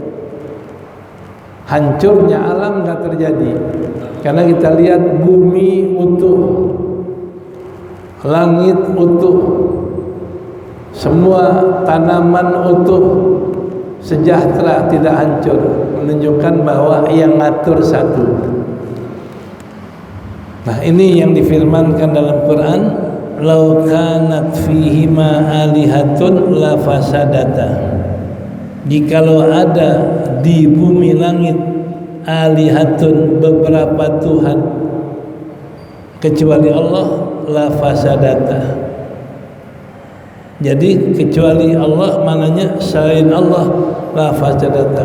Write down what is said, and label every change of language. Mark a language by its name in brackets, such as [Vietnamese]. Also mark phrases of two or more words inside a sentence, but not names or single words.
[Indonesian] Hancurnya alam nggak terjadi, karena kita lihat bumi utuh, langit utuh, semua tanaman utuh, sejahtera, tidak hancur, menunjukkan bahwa yang ngatur satu. Nah, ini yang difirmankan dalam Quran, [Arabic] لو كانت فيهما آلهة لفسدتا. [Indonesian] Jikalau ada di bumi langit alihatun, beberapa Tuhan kecuali Allah, [Arabic] لفسدتا. [Indonesian] Jadi kecuali Allah mananya selain Allah, [Arabic] لفسدتا.